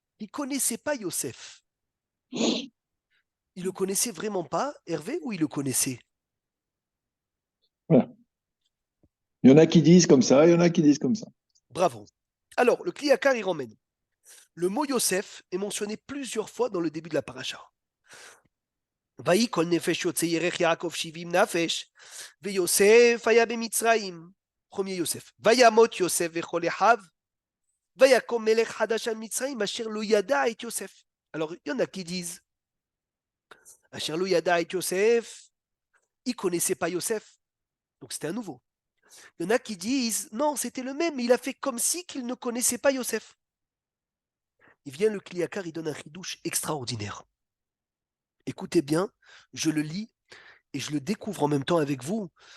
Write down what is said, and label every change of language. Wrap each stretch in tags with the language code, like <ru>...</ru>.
<fr>Il ne connaissait pas Yosef. Il le connaissait vraiment pas, Hervé, ou il le connaissait? Voilà. Il y en a qui disent comme ça, il y en a qui disent comme ça. Bravo. Alors, le Kliyakar, il ramène. Le mot Yosef est mentionné plusieurs fois dans le début de la paracha.</fr> <he>ויהי כל נפש יוצא ירך יעקב 70 נפש, ויוסף היה במצרים.</he> <fr>premier יוסף.</fr> <he>וימות יוסף וכל אחיו, ויקום מלך חדש על מצרים, אשר לא ידע את יוסף.</he> <fr>Alors, il y en a qui disent,</fr> <he>אשר לא ידע את יוסף,</he> <fr>il ne connaissait pas Yosef. Donc c'était un nouveau. Il y en a qui disent, non, c'était le même, mais il a fait comme si qu'il ne connaissait pas Yosef. Il vient le Kliyakar, il donne un chidouche extraordinaire. Écoutez bien, je le lis et je le découvre en même temps avec vous.</fr>